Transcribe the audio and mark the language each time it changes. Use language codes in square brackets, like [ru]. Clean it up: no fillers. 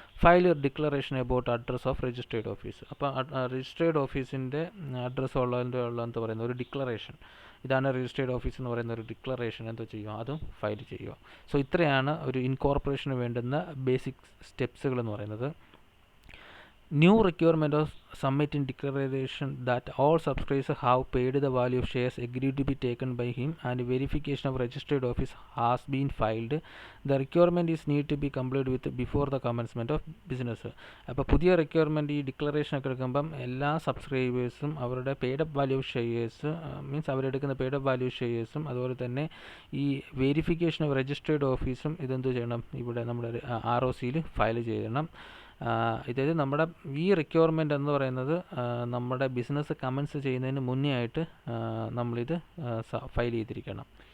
[en] File declaration about address of registered office. [ml] അപ്പോൾ registered ഓഫീസിൻ്റെ address എന്താ പറയുന്നത് ഒരു ഡിക്ലറേഷൻ. ഇതാണ് രജിസ്ട്രേഡ് ഓഫീസ് എന്ന് പറയുന്ന ഒരു ഡിക്ലറേഷൻ എന്തോ ചെയ്യുക, അതും ഫയൽ ചെയ്യുക. സോ ഇത്രയാണ് ഒരു ഇൻകോർപ്പറേഷന് വേണ്ടുന്ന ബേസിക് സ്റ്റെപ്സുകൾ എന്ന് പറയുന്നത്. [en] New requirement of submitting declaration that all subscribers have paid the value of shares agreed to be taken by him and verification of registered office has been filed. The requirement is need to be completed with before the commencement of business. [ml] അപ്പോൾ പുതിയ requirement ഈ declaration ഒക്കെ എടുക്കുമ്പം എല്ലാ സബ്സ്ക്രൈബേഴ്സും അവരുടെ paid up value shares means അവരെടുക്കുന്ന paid up value ഷെയർസും അതുപോലെ തന്നെ ഈ വെരിഫിക്കേഷൻ ഓഫ് രജിസ്റ്റേർഡ് ഓഫീസും ഇതെന്ത് ചെയ്യണം ഇവിടെ നമ്മുടെ ROCയിൽ ഫയൽ ചെയ്യണം. ഇതായത് നമ്മുടെ ഈ റിക്വയർമെൻറ്റ് എന്ന് പറയുന്നത് നമ്മുടെ ബിസിനസ് കമൻസ് ചെയ്യുന്നതിന് മുന്നേ ആയിട്ട് നമ്മളിത് ഫയൽ ചെയ്തിരിക്കണം.